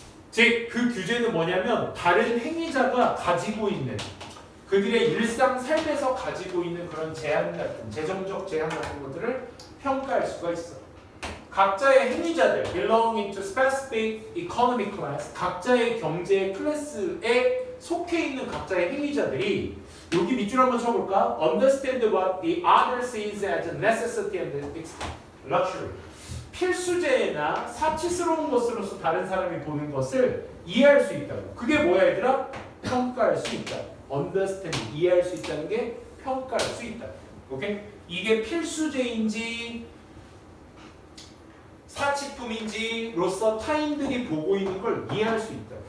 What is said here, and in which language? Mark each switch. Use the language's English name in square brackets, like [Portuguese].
[Korean] 즉, 그 규제는 뭐냐면 다른 행위자가 가지고 있는 그들의 일상 삶에서 가지고 있는 그런 제한 같은 재정적 제한 같은 것들을 평가할 수가 있어. 각자의 행위자들 [English] belonging to specific economic class, [Korean] 각자의 경제 클래스에 속해 있는 각자의 행위자들이 여기 밑줄 한번 쳐볼까? [English] Understand what the other sees as a necessity and luxury. [Korean] 필수제나 사치스러운 것으로서 다른 사람이 보는 것을 이해할 수 있다고. 그게 뭐야 얘들아? 평가할 수 있다. Understand, 이해할 수 있다는 게 평가할 수 있다. 오케이? 이게 필수제인지 사치품인지로서 타인들이 보고 있는 걸 이해할 수 있다.